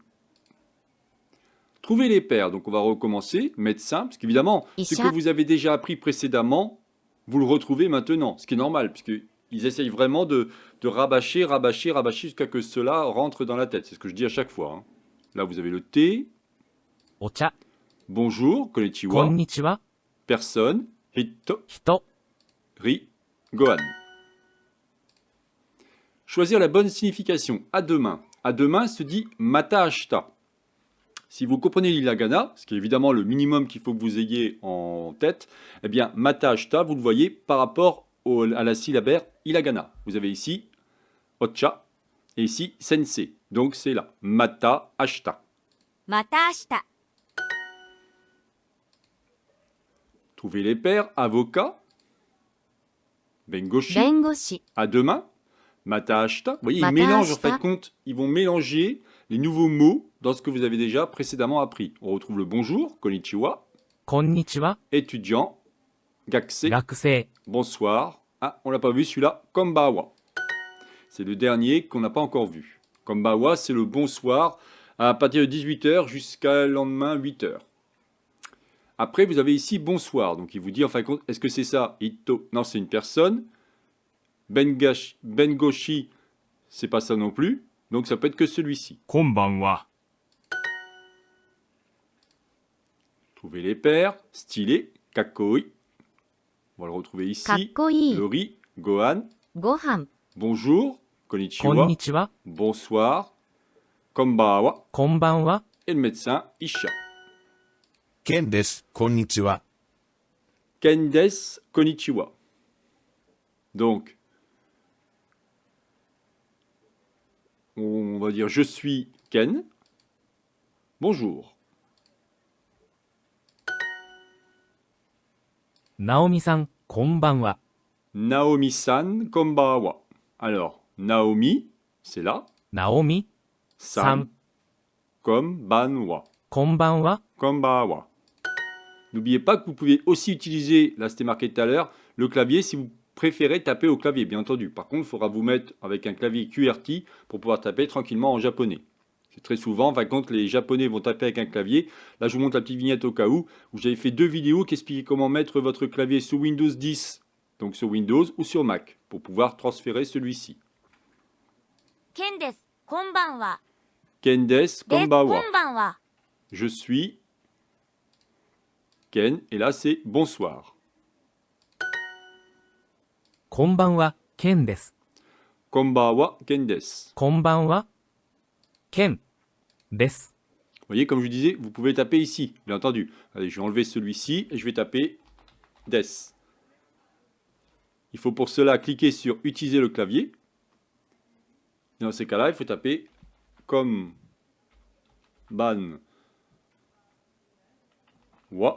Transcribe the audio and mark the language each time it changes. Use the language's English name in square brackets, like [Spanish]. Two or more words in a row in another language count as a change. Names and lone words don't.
[French] Trouver les paires, donc on va recommencer, médecin, parce qu'évidemment, ce que vous avez déjà appris précédemment, vous le retrouvez maintenant, ce qui est normal, puisqu'ils essayent vraiment de rabâcher jusqu'à que cela rentre dans la tête. C'est ce que je dis à chaque fois. Là, vous avez le thé. Ocha. Bonjour, konnichiwa. Konnichiwa. Personne. Hito. Hito. Ri. Gohan. Choisir la bonne signification. À demain. À demain se dit [Japanese] また明日. [French] Si vous comprenez l'hiragana, ce qui est évidemment le minimum qu'il faut que vous ayez en tête, eh bien [Japanese] また明日, [French] vous le voyez par rapport à la syllabaire hiragana. Vous avez ici ocha et ici sensei. Donc c'est là. [Japanese] また明日. また明日. [French] Trouvez les paires. Avocat. Bengoshi. Bengoshi. À demain. [Japanese] また明日. [French] Vous voyez, ils Mata mélangent en ashita. fait compte. Ils vont mélanger les nouveaux mots dans ce que vous avez déjà précédemment appris. On retrouve le bonjour, konnichiwa. Konnichiwa. Étudiant. Gakusei. Gakusei. Bonsoir. Ah, on l'a pas vu celui-là. Konbawa. C'est le dernier qu'on n'a pas encore vu. Konbawa, c'est le bonsoir à partir de 18h jusqu'à le lendemain 8h. Après, vous avez ici bonsoir. Donc, il vous dit, en fin de compte, est-ce que c'est ça? Ito. Non, c'est une personne. Bengoshi, c'est pas ça non plus. Donc, ça peut être que celui-ci. Konbanwa. Trouvez les paires. Stylé. Kakoi. On va le retrouver ici. Kakkoi. Le riz. Gohan. Gohan. Bonjour. Konnichiwa. Konnichiwa. Bonsoir. Konbawa. Konbanwa. Et le médecin, Isha. Ken desu. Konnichiwa. Ken desu. Konnichiwa. Donc, on va dire je suis Ken. Bonjour. [Japanese] ナオミさん、こんばんは. ナオミさん、こんばんは. [French] Alors, Naomi, c'est là. Naomi. [Japanese] さん、こんばんは. [French] Konbanwa. Konbawa. N'oubliez pas que vous pouvez aussi utiliser, là c'était marqué tout à l'heure, le clavier si vous préférez taper au clavier, bien entendu. Par contre, il faudra vous mettre avec un clavier QWERTY pour pouvoir taper tranquillement en japonais. C'est très souvent, en fin de compte, les japonais vont taper avec un clavier. Là, je vous montre la petite vignette au cas où j'avais fait 2 vidéos qui expliquaient comment mettre votre clavier sur Windows 10, donc sur Windows ou sur Mac, pour pouvoir transférer celui-ci. [Japanese] ケンです。こんばんは. ケンです、こんばんは. [French] Konbanwa. Je suis Ken, et là c'est bonsoir. [Japanese] こんばんは。ケンです. こんばんは、ケンです. こんばんは。ケンです. [French] Vous voyez, comme je vous disais, vous pouvez taper ici, bien entendu. Allez, je vais enlever celui-ci et je vais taper des. Il faut pour cela cliquer sur utiliser le clavier. Et dans ces cas-là, il faut taper comme [Japanese] ばんわ.